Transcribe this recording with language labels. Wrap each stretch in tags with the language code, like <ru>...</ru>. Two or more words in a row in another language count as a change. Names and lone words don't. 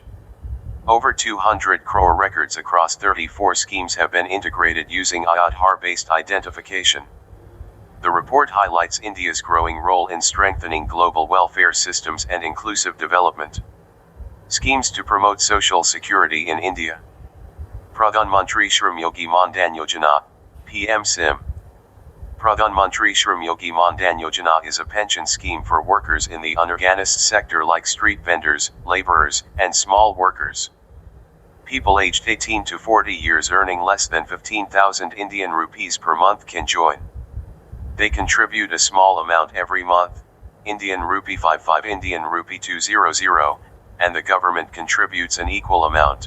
<en>Over 200 crore records across 34 schemes have been integrated using Aadhaar-based identification. The report highlights India's growing role in strengthening global welfare systems and inclusive development. Schemes to promote social security in India. Pradhan Mantri Shram Yogi Maan-Dhan Yojana, PM-SIM. Pradhan Mantri Shram Yogi Maan-Dhan Yojana is a pension scheme for workers in the unorganized sector like street vendors, laborers, and small workers. People aged 18 to 40 years earning less than 15,000 Indian rupees per month can join. They contribute a small amount every month, Indian rupee 55 Indian rupee 200, and the government contributes an equal amount.</en>